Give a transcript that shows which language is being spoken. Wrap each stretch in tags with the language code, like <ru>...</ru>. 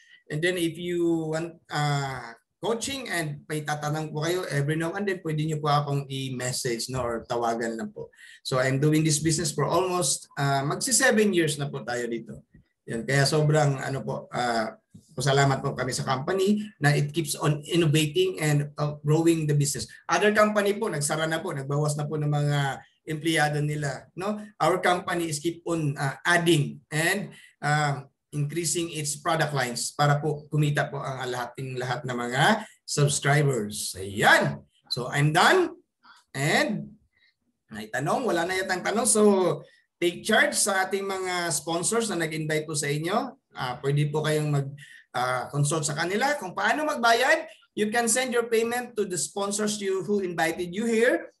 <en>And then if you want coaching</en> <tl>and may tatanong po kayo every now and then, pwede nyo po akong i-message no, or tawagan lang po.</tl> <en>So I'm doing this business for almost</en> <tl>magsi 7 years na po tayo dito. Yan, kaya sobrang ano po, Salamat po kami sa company na</tl> <en>it keeps on innovating and growing the business.</en> <tl>Other company po, nagsara na po, nagbawas na po ng mga empleyado nila.</tl> <en>No? Our company is keep on adding and increasing its product lines</en> <tl>para po kumita po ang lahat ng mga subscribers.</tl> <en>Ayan. So I'm done.</en> <tl>And may tanong, wala na yatang tanong. So take charge sa ating mga sponsors na nag-invite po sa inyo. Pwede po kayong mag-consult sa kanila kung paano magbayad.</tl> <en>You can send your payment to the sponsors who invited you here.</en>